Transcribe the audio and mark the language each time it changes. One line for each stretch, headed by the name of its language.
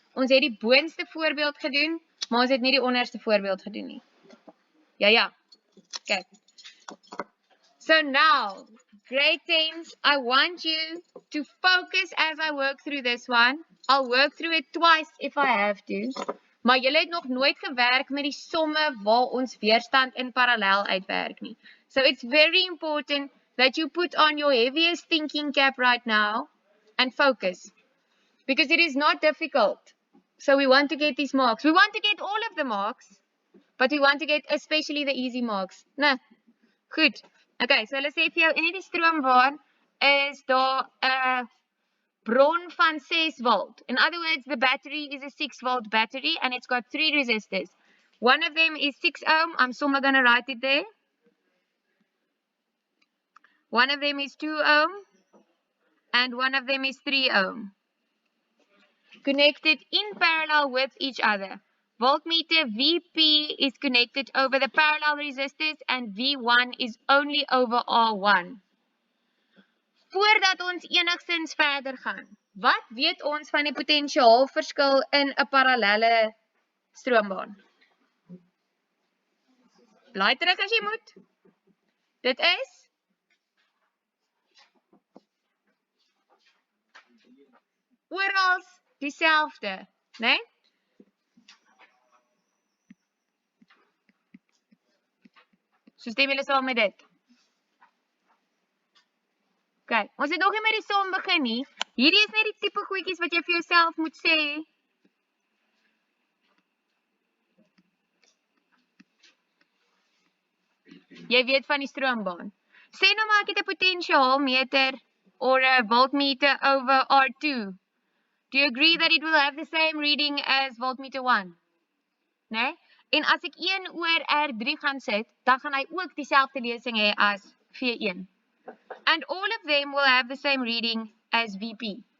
Afrikaans: Ons het die boonste voorbeeld gedoen, maar ons het nie die onderste voorbeeld gedoen nie. Ja. Okay.
English: So now, grade 10s, I want you to focus as I work through this one. I'll work through it twice if I have to.
Afrikaans: Maar julle het nog nooit gewerk met die somme waar ons weerstand in parallel uitwerk nie.
English: So it's very important that you put on your heaviest thinking cap right now and focus. Because it is not difficult. So we want to get these marks. We want to get all of the marks, but we want to get especially the easy marks.
Afrikaans: Nou, goed. Okay, so hulle sê vir jou, in die stroomwaan is daar 'n bron van 6 volt.
English: In other words, the battery is a 6 volt battery and it's got 3 resistors. One of them is 6 ohm. I'm somewhere going to write it there. One of them is 2 ohm. And one of them is 3 ohm. Connected in parallel with each other. Voltmeter VP is connected over the parallel resistors and V1 is only over R1.
Afrikaans: Voordat ons enigstens verder gaan, wat weet ons van die potentiaalverskil in 'n parallelle stroombaan? Blaai terug as jy moet. Dit is oral dieselfde, né? So stem julle saam met dit? Okay, ons het nog nie met die som begin nie. Hierdie is net die tipe goedjies wat jy vir jouself moet sê. Jy weet van die stroombaan. Sê nou maar ek het 'n potentiaalmeter or 'n voltmeter over R2.
English: Do you agree that it will have the same reading as voltmeter 1? Nee?
Afrikaans: En as ek 1 oor R3 gaan sit, dan gaan hy ook dieselfde lesing hê as V1.
English: And all of them will have the same reading as VP.